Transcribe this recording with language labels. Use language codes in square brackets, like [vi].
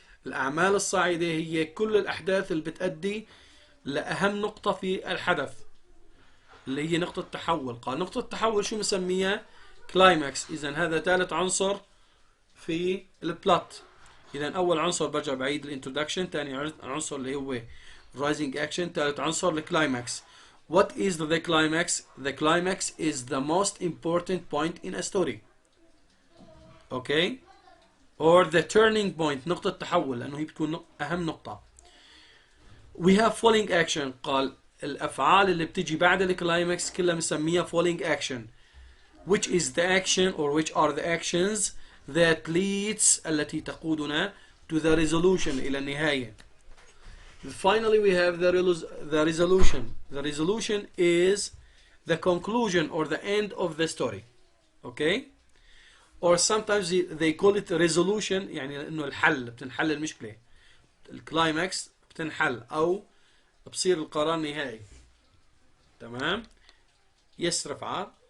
[ar] الأعمال الصاعدة هي كل الأحداث اللي بتأدي لأهم نقطة في الحدث، اللي هي نقطة تحول. قال نقطة تحول شو مسميها؟ كلايماكس. إذن هذا ثالث عنصر في البلot. إذن أول عنصر برجع بعيد الانترودكشن، ثاني عنصر اللي هو رايزنج اكشن، ثالث عنصر الكلايماكس. [en] What is the climax? The climax is the most important point in a story. Okay? Or the turning point. [ar] نقطة تحول، لأنه هي بتكون أهم نقطة. [en] We have falling action. [ar] قال الأفعال اللي بتجي بعد الكلايماكس كلها مسميها [en] falling action. Which is the action or which are the actions that leads [ar] التي تقودنا [en] to the resolution [ar] إلى النهاية. [en] Finally, we have the resolution. The resolution is the conclusion or the end of the story. Okay? Or sometimes they call it resolution، [ar] يعني إنه الحل، بتنحل المشكلة. الكلايماكس بتنحل أو بصير القرار النهائي. تمام؟ [en] Yes, [ar] رفعة.